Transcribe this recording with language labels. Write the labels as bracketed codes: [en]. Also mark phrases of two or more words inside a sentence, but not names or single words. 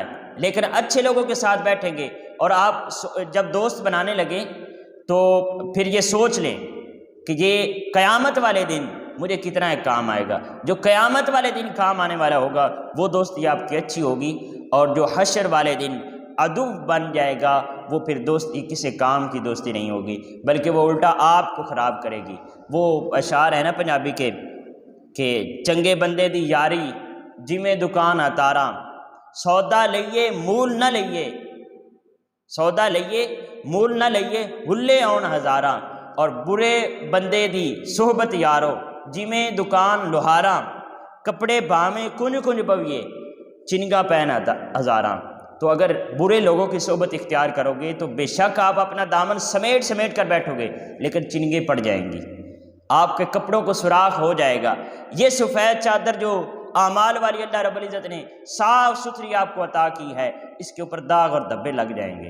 [ur] لیکن اچھے لوگوں کے ساتھ بیٹھیں گے اور آپ جب دوست بنانے لگیں تو پھر یہ سوچ لیں کہ یہ قیامت والے دن مجھے کتنا ایک کام آئے گا۔ جو قیامت والے دن کام آنے والا ہوگا وہ دوستی آپ کی اچھی ہوگی، اور جو حشر والے دن عدو بن جائے گا، وہ پھر دوستی کسی کام کی دوستی نہیں ہوگی، بلکہ وہ الٹا آپ کو خراب کرے گی۔ وہ اشعار ہے نا پنجابی کے کہ [pa] چنگے بندے دی یاری جویں دکان اتاراں، سودا لئیے مول نہ لئیے، سودا لئیے مول نہ لئیے، ہلے آن ہزاراں، اور برے بندے دی صحبت یارو جویں دکان لوہاراں، کپڑے بھاویں کنج کنج پویے چنگا پہن ہزاراں۔ [ur] تو اگر برے لوگوں کی صحبت اختیار کرو گے تو بے شک آپ اپنا دامن سمیٹ سمیٹ کر بیٹھو گے، لیکن چنگیں پڑ جائیں گی، آپ کے کپڑوں کو سوراخ ہو جائے گا۔ یہ سفید چادر جو اعمال والی اللہ رب العزت نے صاف ستھری آپ کو عطا کی ہے، اس کے اوپر داغ اور دھبے لگ جائیں گے۔